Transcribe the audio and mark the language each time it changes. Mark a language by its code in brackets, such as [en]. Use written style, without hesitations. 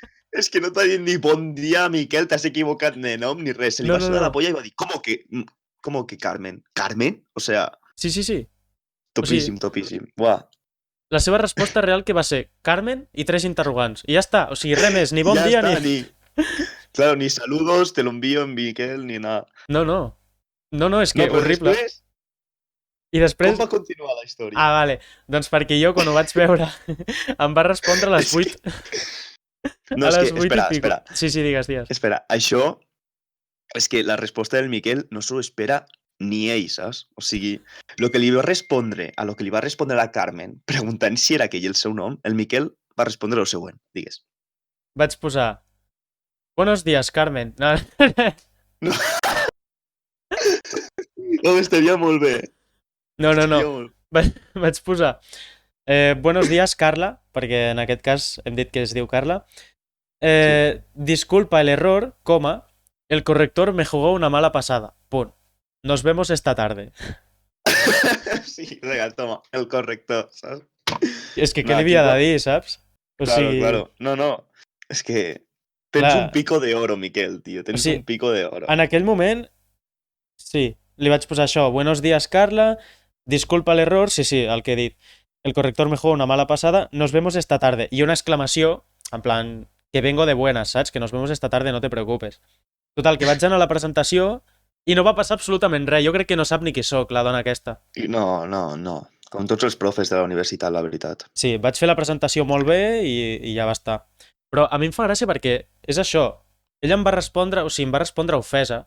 [ca] És que no t'ha dit ni bon dia, Miquel, t'has equivocat de nom ni res. Se li va sonar la polla i va dir, [es] ¿cómo que Carmen? ¿Carmen? O sea... Sí. [ca] Topíssim, topíssim. Buah. La seva resposta real que va ser Carmen i 3 interrogants. I ja està. O sigui, res més, ni bon dia ni... [es] Claro, ni saludos, te lo envío en Miquel, ni nada. [ca] No, és que horrible. I després... Com va continuar la història? Ah, vale. Doncs perquè jo, quan ho vaig veure, em va respondre a les 8... No, és que, espera. Sí, digues. Espera, això... És que la resposta del Miquel no s'ho espera ni ell, saps? O sigui, a lo que li va respondre a la Carmen, preguntant si era aquell el seu nom, el Miquel va respondre el següent, digues. Vaig posar... [es] Buenos días, Carmen. [ca] No, estaria molt bé. No. Vaig posar... [es] buenos días, Carla, [ca] perquè en aquest cas hem dit que es diu Carla. [es] Disculpa el error, coma, el corrector me jugó una mala pasada. Punt. Nos vemos esta tarde. [ca] Sí, regal, toma, el corrector, saps? És que què li havia de dir, saps? Claro. No. És que tens [es] un pico de oro, [ca] Miquel, tio. Tens un [es] pico de oro. [ca] En aquell moment, sí, li vaig posar això. [es] Buenos días, Carla. Disculpa el error. [ca] Sí, el que he dit. [es] El corrector me jugó una mala pasada. Nos vemos esta tarde. [ca] I una exclamació, en plan, [es] que vengo de buenas, saps? Que nos vemos esta tarde, no te preocupes. [ca] Total, que vaig anar a la presentació i no va passar absolutament res. Jo crec que no sap ni qui sóc, la dona aquesta. No. Com tots els profes de la universitat, la veritat. Sí, vaig fer la presentació molt bé i ja va estar. Però a mi em fa gràcia perquè és això. Ella em va respondre, em va respondre ofesa.